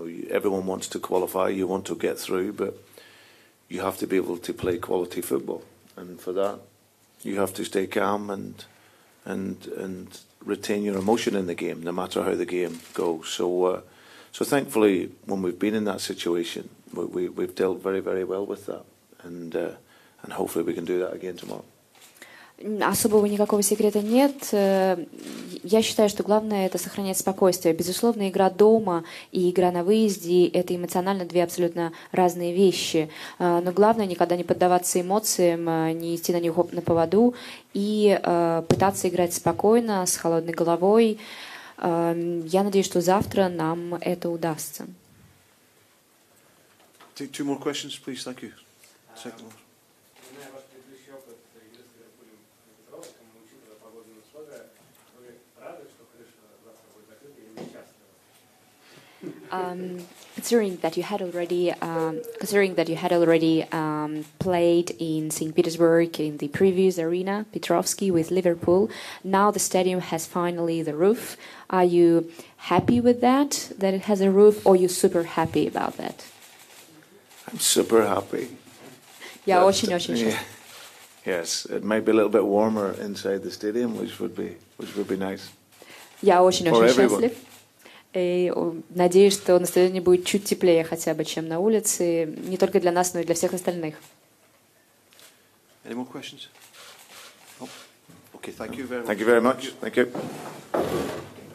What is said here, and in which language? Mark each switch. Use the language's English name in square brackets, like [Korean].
[English] Everyone wants to qualify, you want to get through, but you have to be able to play quality football, and for that, you have to stay calm and retain your emotion in the game, no matter how the game goes. So thankfully, when we've been in that situation, we've dealt very, very well with that, and hopefully we can do that again tomorrow. [Russian] Особого никакого секрета нет. Я считаю, что главное — это сохранять спокойствие. Безусловно, игра дома и игра на выезде — это эмоционально 2 абсолютно разные вещи. Но главное — никогда не поддаваться эмоциям, не идти на них на поводу и пытаться играть спокойно, с холодной головой. Я надеюсь, что завтра нам это удастся. [English] Take 2 more questions, please. Thank you. Second one. [Russian] Зная ваш предыдущий опыт игры с Ливерпулем и Петровским, учитывая погодные условия, вы рады, что крыша завтра будет закрыта, или несчастны? [English] Considering that you had already played in St. Petersburg in the previous arena, Petrovsky, with Liverpool, now the stadium has finally the roof. Are you happy with that it has a roof, or are you super happy about that? I'm super happy. [Russian] Я очень-очень счастлив. [English] Yes, it might be a little bit warmer inside the stadium, which would be nice. [Russian] Я очень-очень счастлив. И надеюсь, что на стадионе будет чуть теплее хотя бы, чем на улице, не только для нас, но и для всех остальных. [English] Any more questions? Oh. Okay, thank you very much. Thank you very much. Thank you.